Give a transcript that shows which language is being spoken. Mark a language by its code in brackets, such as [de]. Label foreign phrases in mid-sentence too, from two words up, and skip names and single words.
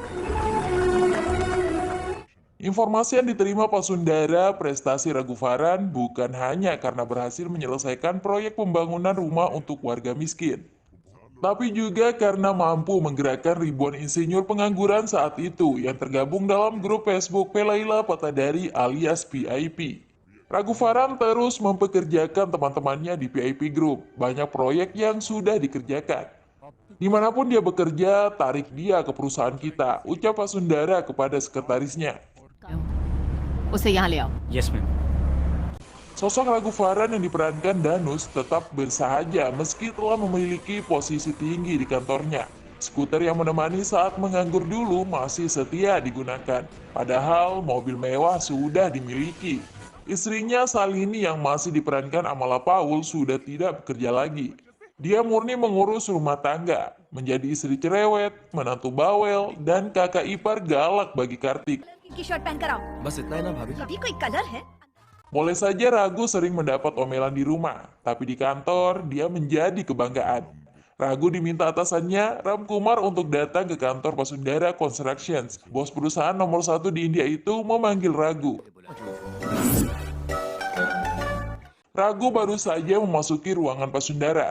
[id] Informasi yang diterima Pasundara prestasi Raghuvaran bukan hanya karena berhasil menyelesaikan proyek pembangunan rumah untuk warga miskin, tapi juga karena mampu menggerakkan ribuan insinyur pengangguran saat itu yang tergabung dalam grup Facebook Velaila Patadari alias PIP. Raghuvaran terus mempekerjakan teman-temannya di PIP Group. Banyak proyek yang sudah dikerjakan. Dimanapun dia bekerja, tarik dia ke perusahaan kita, ucap Vasundara kepada sekretarisnya. [hi] उसे यहाँ ले आओ। [en] yes ma'am. [id] Sosok Raghuvaran yang diperankan Danus tetap bersahaja meski telah memiliki posisi tinggi di kantornya. Skuter yang menemani saat menganggur dulu masih setia digunakan. Padahal mobil mewah sudah dimiliki. Istrinya Salini yang masih diperankan Amala Paul sudah tidak bekerja lagi. Dia murni mengurus rumah tangga, menjadi istri cerewet, menantu bawel, dan kakak ipar galak bagi Kartik. [hi] की शर्ट पहन कर आओ। बस इतना ही ना भाभी। कभी कोई कलर है? [id] Boleh saja Ragu sering mendapat omelan di rumah, tapi di kantor dia menjadi kebanggaan. Ragu diminta atasannya, Ram Kumar, untuk datang ke kantor Pasundara Constructions. Bos perusahaan nomor 1 di India itu memanggil Ragu. Ragu baru saja memasuki ruangan Pasundara.